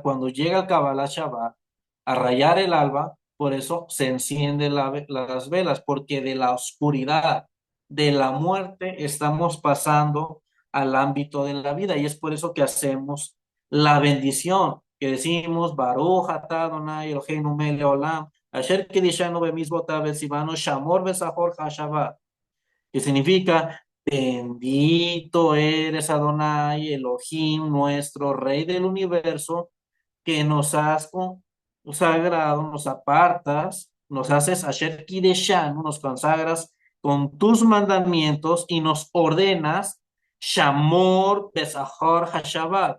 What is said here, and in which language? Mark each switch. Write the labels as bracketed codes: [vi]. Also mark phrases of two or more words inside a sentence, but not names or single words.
[es] Cuando llega el Kabbalah Shabbat a rayar el alba, por eso se encienden las velas, porque de la oscuridad, de la muerte, estamos pasando al ámbito de la vida y es por eso que hacemos la bendición, que decimos [he] ברוך אתה אדוני אלוהינו מלך העולם אשר קדשנו במצוותיו וצונו שמור וזכור השבת, [es] que significa, bendito eres Adonai, Elohim, nuestro Rey del universo, que nos has consagrado, nos apartas, nos haces [he] אשר קדשנו, [es] nos consagras con tus mandamientos y nos ordenas [he] שמור וזכור השבת.